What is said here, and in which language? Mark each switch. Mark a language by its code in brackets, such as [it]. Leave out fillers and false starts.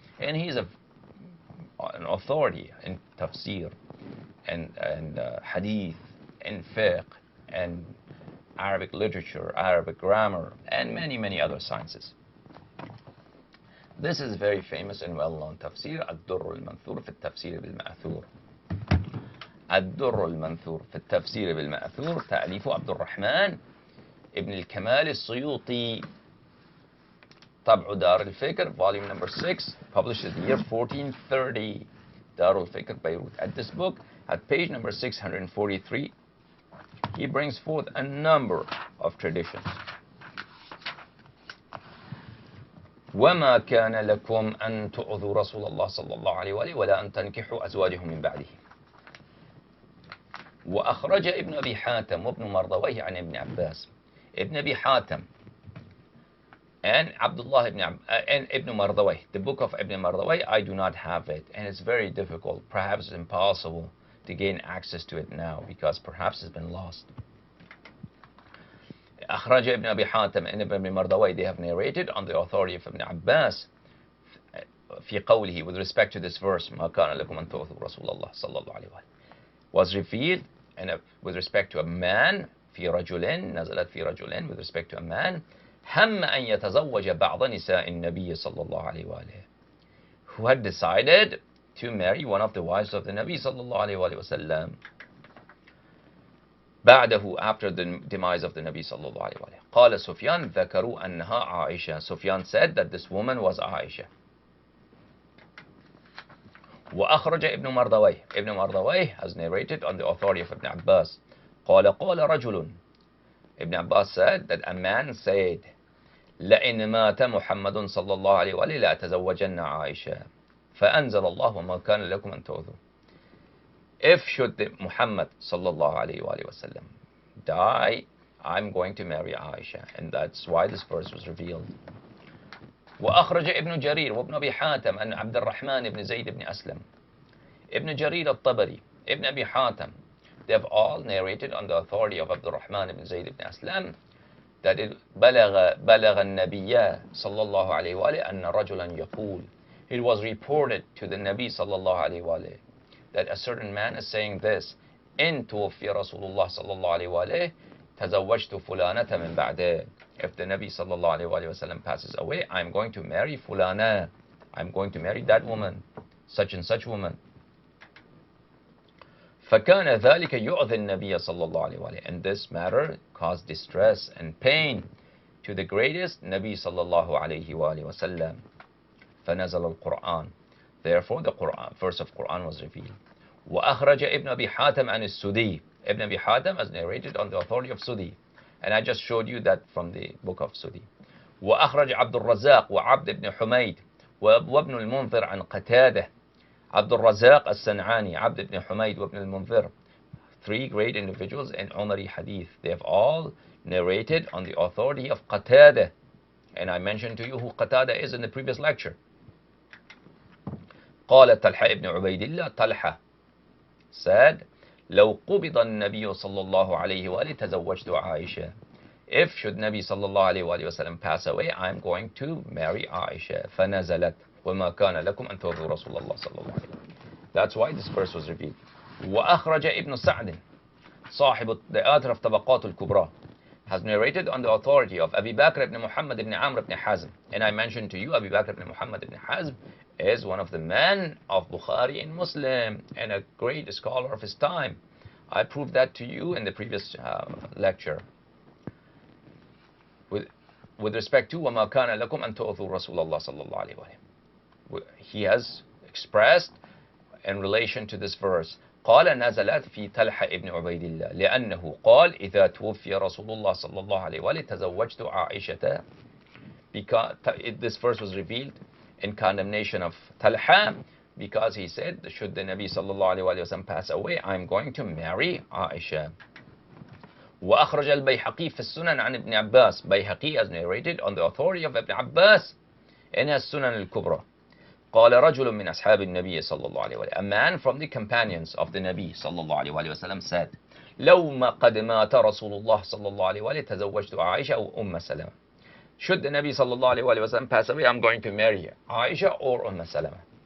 [en] And he's an authority in tafsir and hadith and fiqh and Arabic literature, Arabic grammar, and many other sciences. This is very famous and well-known [ar] تفسير الدر المنثور في التفسير بالمأثور. الدر المنثور في التفسير بالمأثور تأليف عبد الرحمن ابن الكمال السيوطي. طبع دار الفكر, [en] volume number 6, published in the year 1430. Dar al-Fikr, Beirut. At this book, at page number 643, he brings forth a number of traditions. [ar] وما كان لكم أن تؤذوا رسول الله صلى الله عليه وآله ولا أن تنكحوا أزواجه من بعده. وأخرج ابن أبي حاتم وابن مردويه عن ابن عباس. [en] ابن أبي حاتم and Abdullah and Ibn Mardawayh. The book of Ibn Mardawayh, I do not have it, and it's very difficult, perhaps impossible to gain access to it now because perhaps it's been lost. [ar] أخرج ابن أبي حاتم [en] and Ibn Mardawayh, they have narrated on the authority of Ibn Abbas [ar] في قوله, [en] with respect to this verse, [ar] ما كان لكم أن تؤذوا رسول الله صلى الله عليه وآله, [en] was revealed and with respect to a man, [ar] في رجل, نزلت في رجل, [en] with respect to a man, [ar] هم أن يتزوج بعض نساء النبي صلى الله عليه وآله, [en] who had decided to marry one of the wives of the Nabi صلى الله عليه وآله وسلم. [ar] بعده, [en] after the demise of the Nabi صلى الله عليه وآله. [ar] قال سفيان ذكروا أنها عائشة. [en] Sufyan said that this woman was Aisha. [ar] وأخرج ابن مردويه. [en] Ibn Mardawayh has narrated on the authority of Ibn Abbas. [ar] قال رجل. [en] Ibn Abbas said that a man said, [ar] لئن مات محمد صلى الله عليه وآله لا تزوجن عائشة فأنزل الله وما كان لكم أن تؤذوا. [en] If should Muhammad صلى الله عليه وآله وسلم die, I'm going to marry Aisha, and that's why this verse was revealed. [ar] وأخرج ابن جرير وابن أبي حاتم أن عبد الرحمن بن زيد بن أسلم. [en] Ibn Jarir al-Tabari, Ibn Abi Hatim, they have all narrated on the authority of Abdul Rahman ibn Zayd ibn Aslam that it [ar] بلغ النبي صلى الله عليه وآله أن رجلا يقول, [en] it was reported to the Nabi صلى الله عليه وآله that a certain man is saying this, [ar] إن توفي رسول الله صلى الله عليه وآله تزوجت فلانة من بعده. [en] If the Nabi صلى الله عليه وآله وسلم passes away, I'm going to marry fulana, I'm going to marry that woman, such and such woman. [ar] فكان ذلك يؤذي النبي صلى الله عليه وآله, [en] and this matter caused distress and pain to the greatest Nabi صلى الله عليه وآله وسلم. [ar] فنزل القرآن, [en] therefore the verse of Quran was revealed. [ar] وأخرج ابن أبي حاتم عن السدي. [en] Ibn Abi Hatim has narrated on the authority of Sudi, and I just showed you that from the book of Sudi. [ar] وأخرج عبد الرزاق وعبد بن حميد وابن المنذر عن قتادة. [en] عبد الرزاق السنعاني, عبد ibn Humayd, وابن المنذر, three great individuals in Umari hadith. They have all narrated on the authority of Qatada, and I mentioned to you who Qatada is in the previous lecture. [ar] قال طلحة ابن عبيد الله, [en] Talha said, [ar] لو قبض النبي صلى الله عليه وآله تزوجت عائشة. [en] If should Nabi صلى الله عليه وآله وسلم pass away, I'm going to marry Aisha. [ar] فنزلت وما كان لكم أن تؤذوا رسول الله صلى الله عليه وسلم. [en] That's why this verse was revealed. [ar] وأخرج ابن سعد صاحب [en] the author of طبقات الكبرى has narrated on the authority of Abi Bakr ibn Muhammad ibn Amr ibn Hazm. And I mentioned to you Abi Bakr ibn Muhammad ibn Hazm is one of the men of Bukhari and Muslim and a great scholar of his time. I proved that to you in the previous lecture. With respect to [ar] وَمَا كَانَ لَكُمْ أَن تُؤْذُوا رَسُولَ اللَّهِ صَلَّى اللَّهُ عَلَيْهِ وَسَلَّمَ. [en] He has expressed in relation to this verse, [ar] قال نزلت في طلحة ابن عبيد الله لأنه قال إذا توفي رسول الله صلى الله عليه وآله تزوجت عائشة. [en] Because this verse was revealed in condemnation of Talha, because he said, should the Nabi صلى الله عليه وسلم pass away, I'm going to marry Aisha. [ar] وأخرج البيهقي في السنن عن ابن عباس. [en] Bayhaqi has narrated on the authority of Ibn Abbas in his Sunan al-Kubra. [ar] قال رجل من أصحاب النبي صلى الله عليه وسلم, [en] a man from the companions of the Nabi [ar] صلى الله عليه وسلم said, لو ما قد مات رسول الله صلى الله عليه وسلم تزوجت عائشة أو أم سلمة. [en] Should the Nabi صلى الله عليه وسلم pass away, I'm going to marry Aisha or Umm Salama.